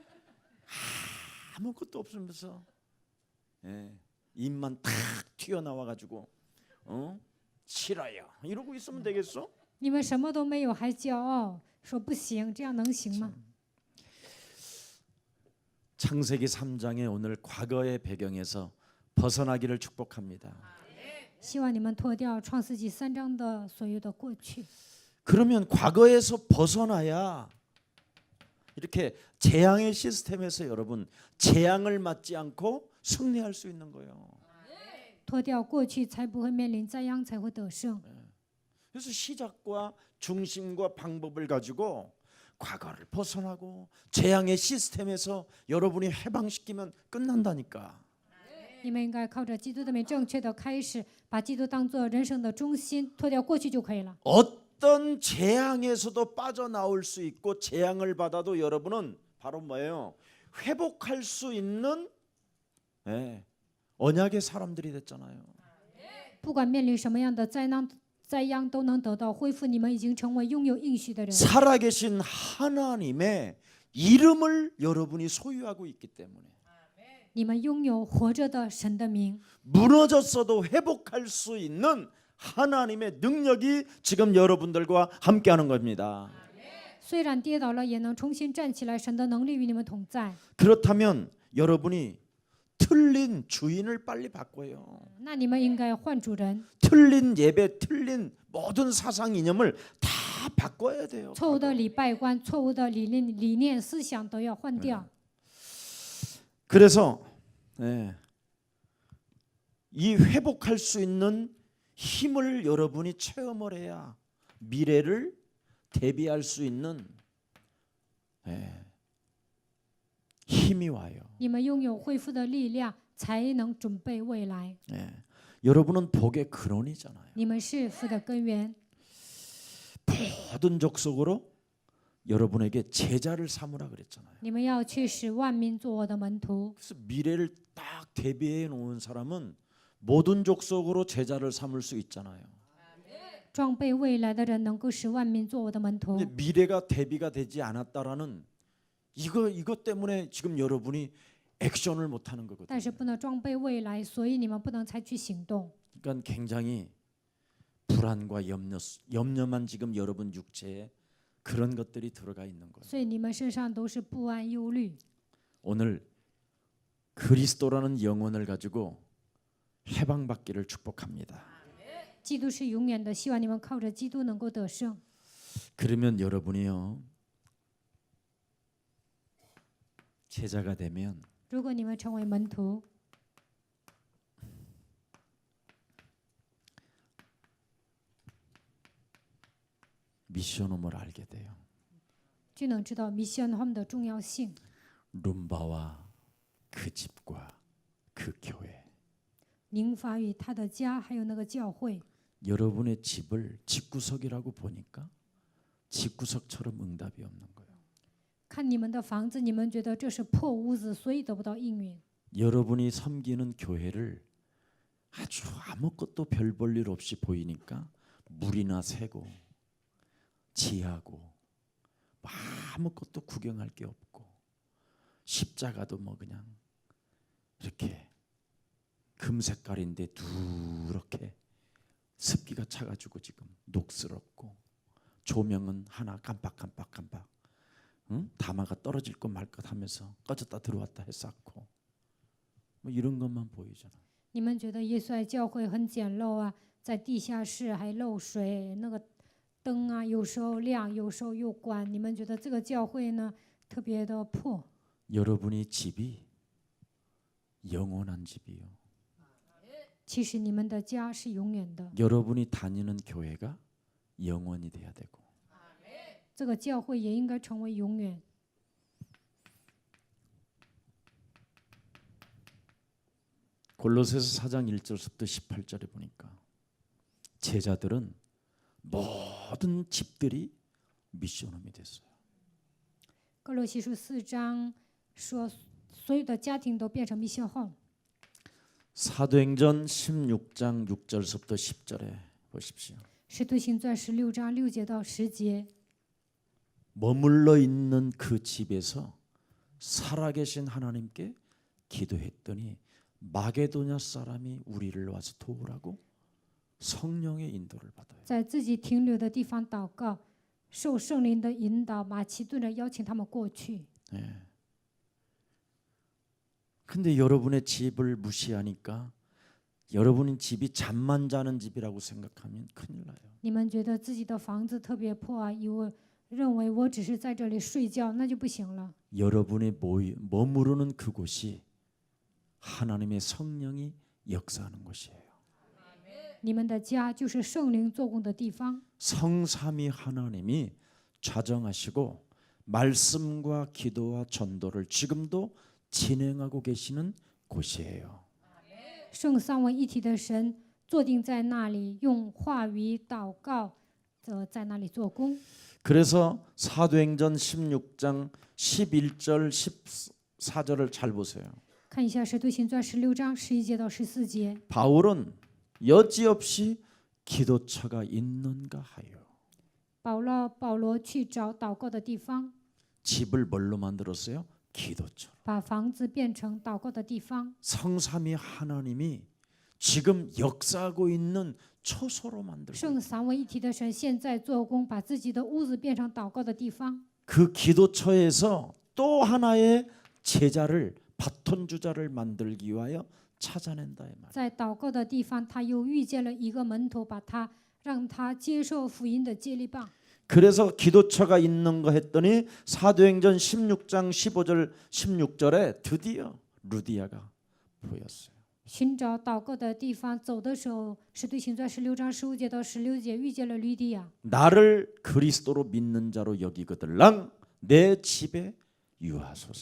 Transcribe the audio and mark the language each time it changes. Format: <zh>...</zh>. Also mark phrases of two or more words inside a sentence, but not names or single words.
<ko>아무것도 없으면서 입만 탁 튀어나와 가지고 싫어요 이러고 있으면 되겠어?</ko> <zh>你们什么都没有还骄傲，说不行，这样能行吗？</zh> <ko>창세기 3장의 오늘 과거의 배경에서 벗어나기를 축복합니다.</ko> <zh>希望你们脱掉创世纪3章的所有的过去。</zh> <ko>그러면 과거에서 벗어나야 이렇게 재앙의 시스템에서 여러분 재앙을 맞지 않고 승리할 수 있는 거예요.</ko> <zh>脱掉过去，才不会面临灾殃，才会得胜。</zh> <ko>그래서 시작과 중심과 방법을 가지고 과거를 벗어나고 재앙의 시스템에서 여러분이 해방시키면 끝난다니까.</ko> <zh>你们应该靠着基督的名正确的开始，把基督当做人生的中心，脱掉过去就可以了。</zh> <ko>어떤 재앙에서도 빠져나올 수 있고 재앙을 받아도 여러분은 바로 뭐예요? 회복할 수 있는 언약의 사람들이 됐잖아요.</ko> <zh>不管面临什么样的灾殃都能得到恢复。你们已经成为拥有应许的人，</zh> <ko>살아계신 하나님의 이름을 여러분이 소유하고 있기 때문에</ko> <zh>你们拥有活着的神的名。</zh> <ko>무너졌어도 회복할 수 있는 하나님의 능력이 지금 여러분들과 함께하는 겁니다.</ko> <zh>虽然跌倒了，也能重新站起来。神的能力与你们同在。</zh> <ko>그렇다면 여러분이 틀린 주인을 빨리 바꿔요.</ko> <zh>那你们应该换主人，</zh> <ko>틀린 예배, 틀린 모든 사상 이념을 다 바꿔야 돼요.</ko> <zh>错误的礼拜观、错误的理念、思想都要换掉。</zh> <ko>그래서 이 회복할 수 있는 힘을 여러분이 체험을 해야 미래를 대비할 수 있는 힘이 와요.</ko> <zh>你们拥有恢复的力量，才能准备未来。</zh> <ko>여러분은 복의 근원이잖아요.</ko> <zh>你们是福的根源，</zh> <ko>모든 족속으로 여러분에게 제자를 삼으라 그랬잖아요.</ko> <zh>你们要去使万民做我的门徒。</zh> <ko>그래서 미래를 딱 대비해 놓은 사람은 모든 족속으로 제자를 삼을 수 있잖아요.</ko> <zh>装备未来的人能够使万民做我的门徒。</zh> <ko>근데 미래가 대비가 되지 않았다라는 이것 때문에 지금 여러분이 액션을 못 하는</ko> <zh>但是</zh> <ko>거거든요.</ko> <zh>不能装备未来，所以你们不能采取行动。</zh> <ko>그러니까 굉장히 불안과 염려만 지금 여러분 육체에 그런 것들이 들어가 있는 거예요.</ko> <zh>所以你们身上都是不安、忧虑。</zh> <ko>오늘 그리스도라는 영혼을 가지고 해방받기를 축복합니다.</ko> <zh>基督是永远的，希望你们靠着基督能够得胜。</zh> <ko>그러면 여러분이요 제자가 되면</ko> <zh>如果你们成为门徒，</zh> <ko>미션홈을 알게 돼요.</ko> <zh>就能知道</zh> <en>mission home</en> <zh>的重要性。</zh> <ko>룸바와 그 집과 그 교회.</ko> <zh>宁法与他的家，还有那个教会，</zh> <ko>여러분의 집을 집구석이라고 보니까 집구석처럼 응답이 없는 거예요.</ko> <zh>看你们的房子，你们觉得这是破屋子，所以得不到应允。</zh> <ko>여러분이 섬기는 교회를 아주 아무것도 별 볼 일 없이 보이니까 물이나 새고 지하고 아무것도 구경할 게 없고 십자가도 뭐 그냥 이렇게 금색깔인데 누렇게 습기가 차가지고 지금 녹스럽고 조명은 하나 깜빡깜빡깜빡 다마가 떨어질 것 말 것 하면서 꺼졌다 들어왔다 했었고 뭐 이런 것만 보이잖아.</ko> <zh>你们觉得耶稣爱教会很简陋啊，在地下室还漏水，那个灯啊有时候亮，有时候又关。你们觉得这个教会呢特别的破？</zh> <ko>여러분이 집이 영원한 집이요.</ko> <zh>其实你们的家是永远的，</zh> <ko>여러분이 다니는 교회가 영원이 돼야 되고</ko> <zh>这个教会也应该成为永远。</zh> <ko>골로새서 4장 1절부터 18절에 보니까 제자들은 모든 집들이 미션홈이 됐어요.</ko> <zh>哥罗西书4章说，所有的家庭都变成</zh> <en>mission home。</en> <ko>사도행전 16장 6절부터 10절에 보십시오.</ko> <zh>使徒行传16章6节到10节，</zh> <ko>머물러 있는 그 집에서 살아계신 하나님께 기도했더니 마게도냐 사람이 우리를 와서 도우라고 성령의 인도를 받아요.</ko> <zh>在自己停留的地方祷告，受圣灵的引导，马其顿人邀请他们过去。</zh> <ko>예. 근데 여러분의 집을 무시하니까 여러분의 집이 잠만 자는 집이라고 생각하면 큰일 나요.</ko> <zh>你们觉得自己的房子特别破啊，认为我只是在这里睡觉，那就不行了。</zh> <ko>여러분의 머무르는 그곳이 하나님의 성령이 역사하는 곳이에요.</ko> <zh>你们的家就是圣灵做工的地方。</zh> <ko>성삼위 하나님이 좌정하시고 말씀과 기도와 전도를 지금도 진행하고 계시는 곳이에요.</ko> <zh>圣三位一体的神坐定在那里，用话语祷告，在那里做工。</zh> <ko>그래서 사도행전 16장 11절 14절을 잘 보세요.</ko> <zh>看一下《使徒行传》16章11节到14节。</zh> <ko>바울은 여지없이 기도처가 있는가 하여</ko> <zh>保罗去找祷告的地方，</zh> <ko>집을 뭘로 만들었어요? 기도처.</ko> <zh>把房子变成祷告的地方。</zh> <ko>성삼위 하나님이 지금 역사하고 있는 처소로 만들고</ko> <zh>圣三位一体的神现在做工，把自己的屋子变成祷告的地方。</zh> <ko>그 기도처에서 또 하나의 제자를 바톤 주자를 만들기 위하여 찾아낸다 이 말.</ko> <zh>在祷告的地方，他又遇见了一个门徒，让他接受福音的接力棒。</zh> <ko>그래서 기도처가 있는 거 했더니 사도행전 16장 15절 16절에 드디어 루디아가 보였어요.</ko> <zh>寻找祷告的地方，走的时候，《使徒行传》16章15节到16节遇见了吕底亚。</zh> <ko>나를 그리스도로 믿는 자로 여기거들랑 내 집에 유하소서.</ko>